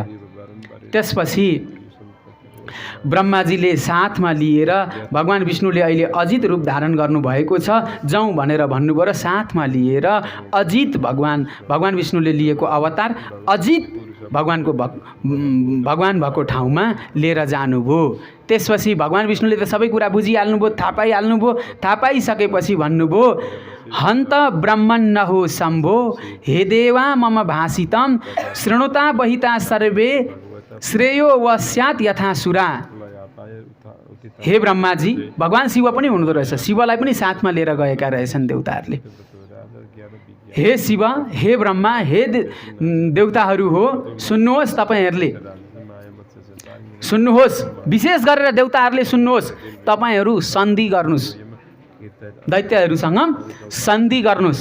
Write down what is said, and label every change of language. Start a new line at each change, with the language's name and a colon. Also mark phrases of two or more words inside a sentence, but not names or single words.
Nepali: त्यसपछि ब्रह्माजीले साथमा लिएर, भगवान विष्णुले अहिले अजित रूप धारण गर्नुभएको छ, जाउँ भनेर भन्नुभयो र साथमा लिएर अजित भगवान विष्णुले लिएको अवतार अजित भगवान भएको ठाउँमा लिएर जानुभयो। त्यसपछि भगवान विष्णुले त सबै कुरा बुझिहाल्नुभयो, थाहा पाइहाल्नुभयो। थाहा पाइसकेपछि भन्नुभयो,
Sanskrit: हन्त ब्रह्मन् न हो शम्भो, हे देवा मम भाषितम, शृणुता बहिता सर्वे, श्रेयो वस्यात् यथा सुरा।
Nepali: हे ब्रह्माजी, भगवान शिव पनि हुनुहुँदो रहेछ। शिवलाई पनि साथमा लिएर गएका रहेछन् देवताहरूले। हे शिव, हे ब्रह्मा, हे देवताहरू हो, सुन्नुहोस्, तपाईँहरूले सुन्नुहोस्, विशेष गरेर देवताहरूले सुन्नुहोस्। तपाईँहरू सन्धि गर्नुहोस्, दैत्यहरूसँग सन्धि गर्नुहोस्।